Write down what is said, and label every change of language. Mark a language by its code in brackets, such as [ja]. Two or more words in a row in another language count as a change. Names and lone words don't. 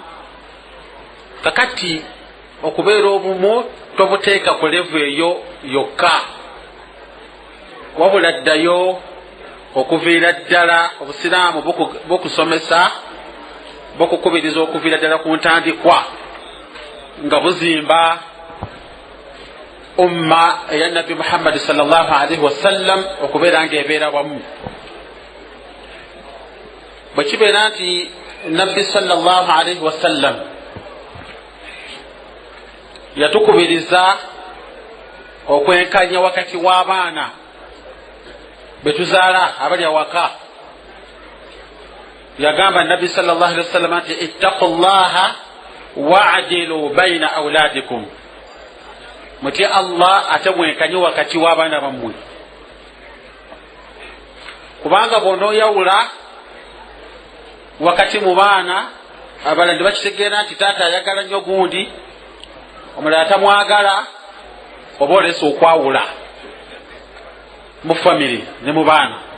[lg] kakati okubeera obumu tobuteeka ku levu eyo yokka, wabula ddayo okuviira ddala obusiraamu bukusomesa, bukukubiriza okuviira ddala ku ntandikwa nga buzimba umma eya Nabbi Muhammad [ar] صلى الله عليه وسلم [lg] okubeera ng'ebeera wamu. bwe kibeera nti Nabbi [ar] صلى الله عليه وسلم [lg] yatukubiriza okwenkanya wakati w'abaana betuzaala abali awaka yagamba nabbi [ar] صلى الله عليه وسلم [lg] nti [ar] اتقوا الله واعدلوا بين أولادكم, [lg] muti Allah ate mwenkanye wakati w'abaana bammwe, kubanga bw'onooyawula wakati mu baana abala ndi bakitegeera nti taata ayagala nnyo gundi omulala tamwagala, oba olesa okwawula mu famire ne mu baana.